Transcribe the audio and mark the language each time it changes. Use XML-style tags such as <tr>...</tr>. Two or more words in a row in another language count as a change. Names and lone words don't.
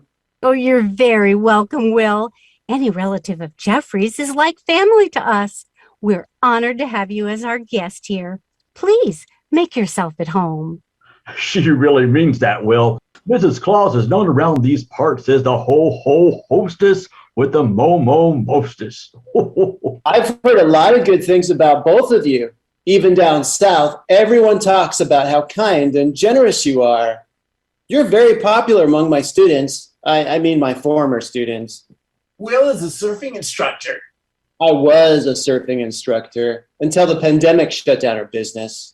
<en>Oh, you're very welcome, Will. Any relative of Jeffrey's is like family to us. We're honored to have you as our guest here. Please make yourself at home. She really means that, Will. Mrs. Claus is known around these parts as the ho-ho hostess with the mo-mo mostess. I've heard a lot of good things about both of you. Even down south, everyone talks about how kind and generous you are. You're very popular among my students. I mean my former students. Will is a surfing instructor. I was a surfing instructor until the pandemic shut down our business.</en>